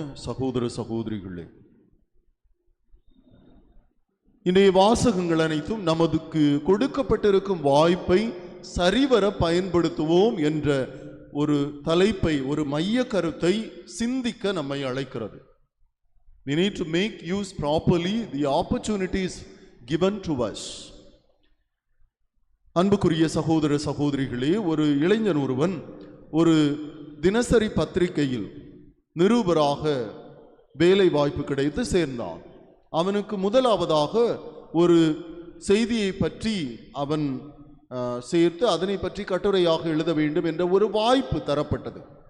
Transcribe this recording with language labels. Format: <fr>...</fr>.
<ta>சகோதர சகோதரிகளே, இன்றைய வாசகங்கள் அனைத்தும் நமக்கு கொடுக்கப்பட்டிருக்கும் வாய்ப்பை சரிவர பயன்படுத்துவோம் என்ற ஒரு தலைப்பை, ஒரு மைய கருத்தை சிந்திக்க நம்மை அழைக்கிறது.</ta> <en>We need to make use properly the opportunities given to us.</en> <ta>அன்புக்குரிய சகோதர சகோதரிகளே, ஒரு இளைஞன் ஒருவன் ஒரு தினசரி பத்திரிகையில் நிருபராக வேலை வாய்ப்பு கிடைத்து சேர்ந்தான். அவனுக்கு முதலாவதாக ஒரு செய்தியை பற்றி அவன் சேர்த்து அதனை பற்றி கட்டுரையாக எழுத வேண்டும் என்ற ஒரு வாய்ப்பு தரப்பட்டது.</ta>